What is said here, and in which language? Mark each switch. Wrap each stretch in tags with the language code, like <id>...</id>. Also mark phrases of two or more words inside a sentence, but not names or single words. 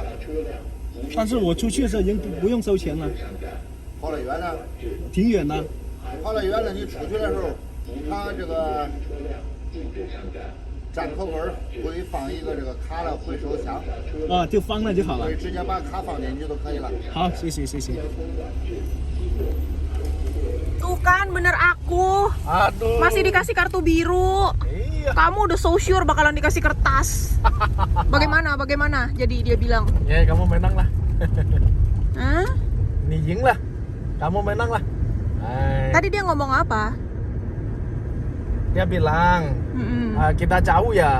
<zh>但是我出去的时候已经不用收钱了，跑得远呢，挺远的。跑得远了，你出去的时候，他这个站口口会放一个这个卡的回收箱，啊，就放那就好了可以。直接把卡放进去就可以了。好，谢谢。</zh> <id>Tuh kan, bener aku. Aduh. Masih dikasih kartu biru. Iya. Kamu udah</id> <en>so sure</en> <id>bakalan dikasih kertas. Bagaimana? Jadi dia bilang, Ya, kamu menang lah. hah? Niying lah. Kamu menang lah. Hai. Tadi dia ngomong apa? Dia bilang, kita jauh ya.</id>